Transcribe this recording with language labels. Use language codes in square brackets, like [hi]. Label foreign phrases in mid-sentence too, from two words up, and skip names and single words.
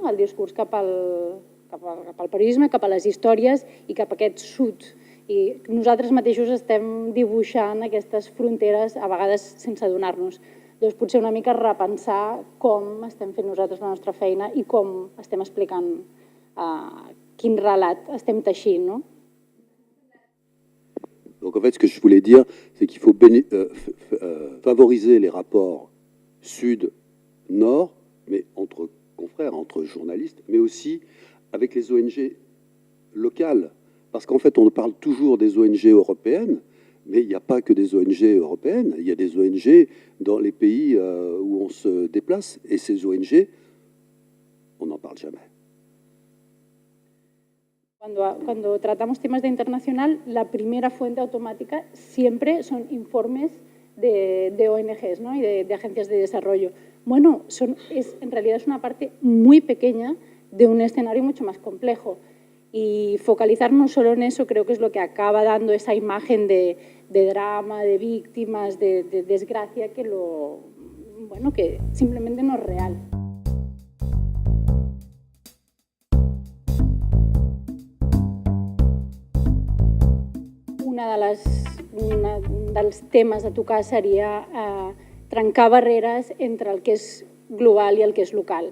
[ca] El discurs cap al periodisme, cap a les històries i cap a aquest sud. I nosaltres mateixos estem dibuixant aquestes fronteres, a vegades sense adonar-nos. Llavors, potser una mica repensar com estem fent nosaltres la nostra feina i com estem explicant quin relat estem teixint, no? [fr] Donc en fait, ce que je voulais dire, c'est qu'il faut favoriser les rapports sud-nord, mais entre confrères, entre journalistes, mais aussi avec les ONG locales. Parce qu'en fait, on parle toujours des ONG européennes, mais il n'y a pas que des ONG européennes. Il y a des ONG dans les pays où on se déplace. Et ces ONG, on n'en parle jamais. [es] Cuando tratamos temas de internacional, la primera fuente automática siempre son informes de ONGs, ¿no? Y de agencias de desarrollo. Bueno, en realidad es una parte muy pequeña de un escenario mucho más complejo. Y focalizarnos solo en eso creo que es lo que acaba dando esa imagen de drama, de víctimas, de desgracia, que simplemente no es real. [ca] Un dels temes a tocar seria trencar barreres entre el que és global i el que és local.